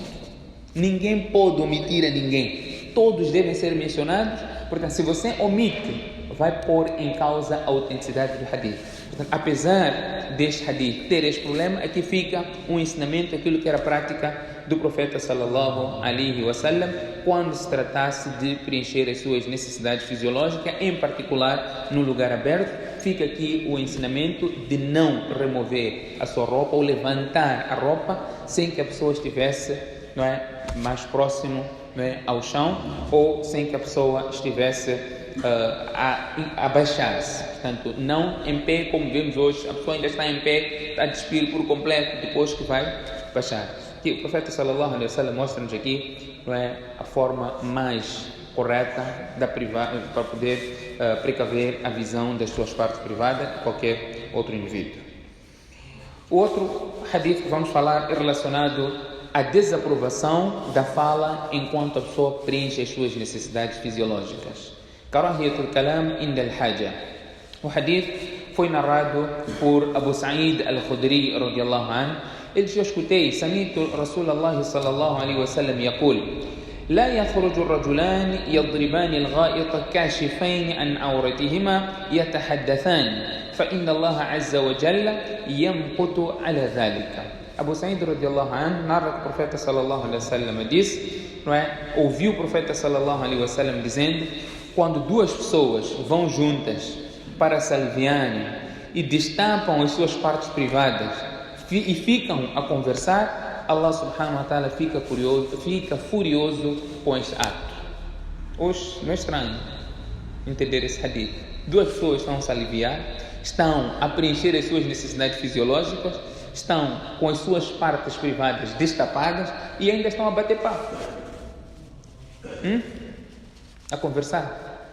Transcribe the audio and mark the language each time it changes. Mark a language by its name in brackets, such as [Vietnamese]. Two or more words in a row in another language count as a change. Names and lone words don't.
[Portuguese] Ninguém pode omitir a ninguém. Todos devem ser mencionados. Portanto, se você omite, vai pôr em causa a autenticidade do hadith. Portanto, apesar deste hadith ter este problema, aqui fica um ensinamento, aquilo que era a prática do profeta [Arabic] صلى الله عليه وسلم [Portuguese] quando se tratasse de preencher as suas necessidades fisiológicas, em particular no lugar aberto. Fica aqui o ensinamento de não remover a sua roupa ou levantar a roupa sem que a pessoa estivesse, não é, mais próximo, não é, ao chão, ou sem que a pessoa estivesse a abaixar-se. Portanto, não em pé, como vemos hoje, a pessoa ainda está em pé, está a despir por completo, depois que vai baixar. Aqui, o profeta [Arabic] صلى الله عليه وسلم [Portuguese] mostra-nos aqui, não é, a forma mais correta para poder precaver a visão das suas partes privadas de qualquer outro indivíduo. O outro hadith que vamos falar é relacionado à desaprovação da fala enquanto a pessoa preenche as suas necessidades fisiológicas. [Arabic] كراهية الكلام عند الحاجة. [Portuguese] O hadith foi narrado por Abu Sa'id al-Khudri [Arabic] رضي الله عنه. [Portuguese] Ele diz: eu escutei, [Arabic] سمعت رسول الله صلى الله عليه وسلم يقول: لا يخرج الرجلان يضربان الغائط كاشفين عن عورتهما يتحدثان فإن الله عز وجل يمقت على ذلك. [Portuguese] Abu Sa'id [Arabic] رضي الله عنه [Portuguese] narra que o profeta [Arabic] صلى الله عليه وسلم [Portuguese] disse, não é? Ouviu o profeta [Arabic] صلى الله عليه وسلم [Portuguese] dizendo: quando duas pessoas vão juntas para se aliviarem e destapam as suas partes privadas e ficam a conversar, [Arabic] الله سبحانه وتعالى [Portuguese] fica furioso com este ato. Hoje não é estranho entender esse hadith. Duas pessoas estão a se aliviar, estão a preencher as suas necessidades fisiológicas, estão com as suas partes privadas destapadas e ainda estão a bater papo, a conversar.